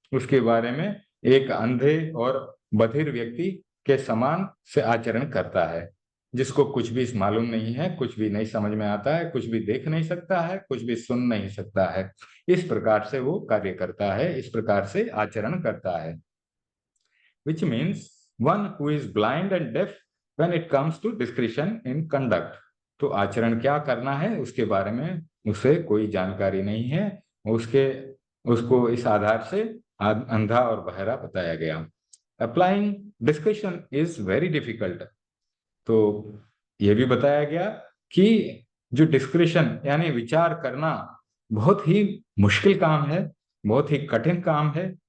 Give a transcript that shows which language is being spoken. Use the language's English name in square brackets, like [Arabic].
[Hindi] उसके बारे में एक अंधे और बधिर व्यक्ति के समान से आचरण करता है, जिसको कुछ भी मालूम नहीं है, कुछ भी नहीं समझ में आता है, कुछ भी देख नहीं सकता है, कुछ भी सुन नहीं सकता है। इस प्रकार से वो कार्य करता है, इस प्रकार से आचरण करता है। [English] which means one who is blind and deaf when it comes to discretion in conduct। [Hindi] तो आचरण क्या करना है उसके बारे में उसे कोई जानकारी नहीं है। उसके उसको इस आधार से अंधा और बहरा बताया गया। [English] Applying discussion is very difficult. [Hindi] तो ये भी बताया गया कि जो डिस्क्रिशन यानी विचार करना बहुत ही मुश्किल काम है, बहुत ही कठिन काम है।